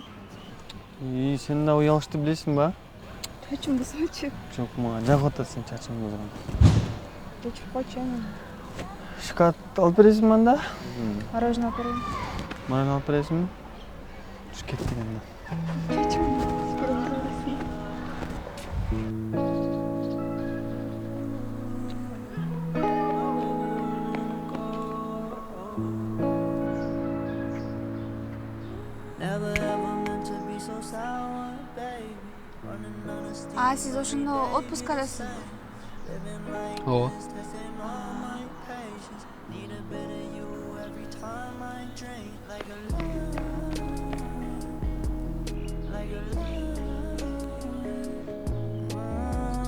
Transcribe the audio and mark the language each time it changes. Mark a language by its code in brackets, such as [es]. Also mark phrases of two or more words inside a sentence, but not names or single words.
[ky] Сен да уялышты билесиң ба? Чачым бузмачы. Жок, мага жагып атат сен чачың бузган. Кечирип койчу аны. Шоколад алып бересиңби анда? Мороженое алып берейин. Мороженое алып бересиңби? Туш кеттик анда. [en] Never ever meant to be so sour, baby. Running on a steam, [ky] Сиз ошондо отпускадасыз. Ооба. [en] testing all my patience. Need a bit of you every time I drink. Like a love, like a love.